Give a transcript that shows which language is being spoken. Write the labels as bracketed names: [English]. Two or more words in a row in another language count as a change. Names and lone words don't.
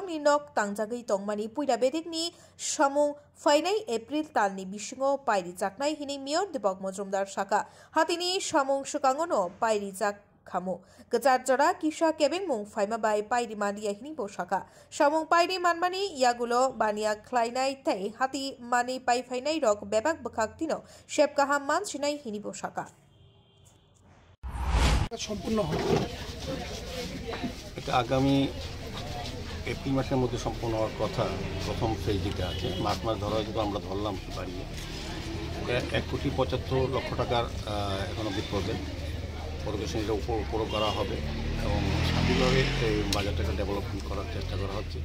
[Kok Borok] निनक तंगजागै तंगमानि पुइरा बेदिकनि समंग फाइनाय एप्रिल तालनि बिसिङाव पायरि जाकनाय हिनि मियर दीपक मजुमदार साका हातिनि समंग सुकांगनो पायरि जाक खामो गचार जरा किसा केबें मुं फाइमा बाय पायरि मानिया हिनि बोसाका समंग पायरि मानमानि यागुलो बानिया ख्लाइनाय तै हाति मानि पाइ फाइनाय रक बेबाक बखाक्तिनो शेपकाहा मानसिनाय हिनि बोसाका [Bangla] সম্পূর্ণ হবে এটা আগামী এপ্রিল মাসের মধ্যে সম্পূর্ণ হওয়ার কথা। প্রথম ফেজ যেটা আছে মার্চ মাস ধরা হয়তো আমরা ধরলাম বাড়িয়ে 1,75,00,000 টাকার এখন অব্দি প্রজেক্ট পরিবেশন এটা উপর করা হবে এবং স্বাভাবিকভাবে এই বাজারটাকে ডেভেলপমেন্ট করার চেষ্টা করা হচ্ছে।